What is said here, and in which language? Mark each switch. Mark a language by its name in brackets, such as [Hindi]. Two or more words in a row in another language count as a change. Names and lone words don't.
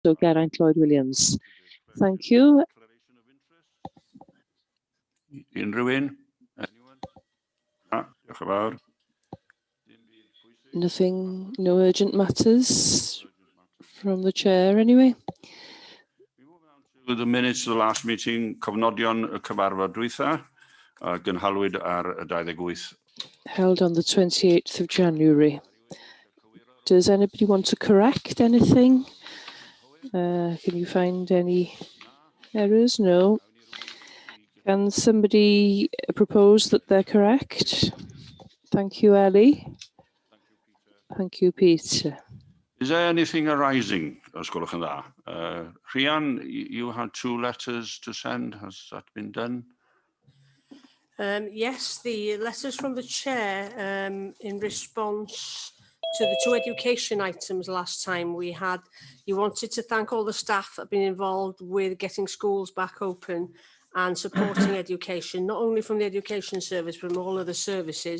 [English] So Geraint Lloyd-Williams. Thank you. [Welsh] Unrhyw un? Anyone? Na, diolch yn fawr. [English] Nothing, no urgent matters from the chair anyway. To the minutes of the last meeting, [Welsh] cofnodion y cyfarfod dwytha, a gynhalwyd ar y 28. [English] Held on the 28th of January. Does anybody want to correct anything? Can you find any errors? No. Can somebody propose that they're correct? Thank you, Ellie. Thank you, Peter. Is there anything arising, [Welsh] os gwelwch yn dda? [English] Rhian, you had 2 letters to send. Has that been done? Yes, the letters from the chair in response to the 2 education items last time we had. You wanted to thank all the staff that have been involved with getting schools back open and supporting education, not only from the education service, but from all other services.